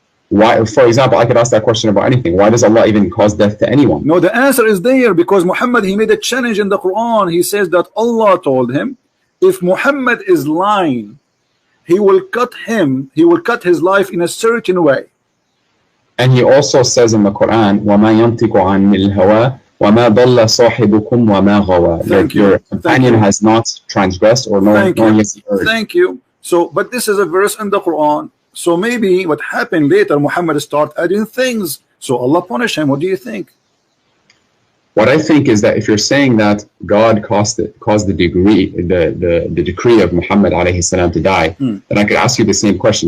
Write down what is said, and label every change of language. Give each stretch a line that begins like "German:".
English: Why? For example, I could ask that question about anything. Why does Allah even cause death to anyone? No, the answer is there, because Muhammad, he made a challenge in the Quran. He says that Allah told him, if Muhammad is lying, he will cut his life in a certain way. And he also says in the Quran,
Arabic: وَمَا يَنْطِقُ عَنِ الْهَوَىٰ وَمَا ضَلَّ صَاحِبُكُمْ وَمَا غَوَىٰ.
English: That your companion has not transgressed or nor has he erred. Thank you. So, but this is a verse in the Quran. So maybe what happened later, Muhammad started adding things. So Allah punished him. What do you think? What I think is that if you're saying that God caused the decree of Muhammad alayhi salam to die, then I could ask you the same question.